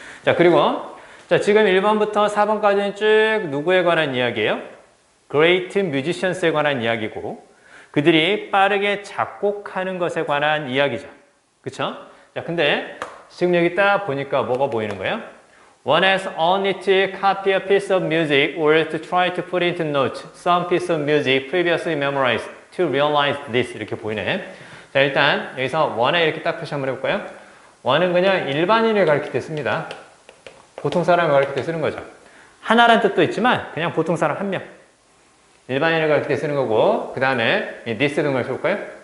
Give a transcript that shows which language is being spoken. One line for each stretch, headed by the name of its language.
Korean: 자, 그리고 자, 지금 1번부터 4번까지는 쭉 누구에 관한 이야기예요?
English: Great musicians
Korean: 에 관한 이야기고 그들이 빠르게 작곡하는 것에 관한 이야기죠. 그쵸? 자, 근데 지금 여기 딱 보니까 뭐가 보이는 거예요?
English: One has only to copy a piece of music or to try to put into notes some piece of music previously memorized to realize this
Korean: 이렇게 보이네. 자, 일단 여기서 one에 이렇게 딱 표시 한번 해볼까요? one은 그냥 일반인을 가리킬 때 씁니다. 보통 사람을 가리킬 때 쓰는 거죠. 하나란 뜻도 있지만 그냥 보통 사람 한 명. 일반인을 가리킬 때 쓰는 거고 그 다음에 this 등을 써볼까요?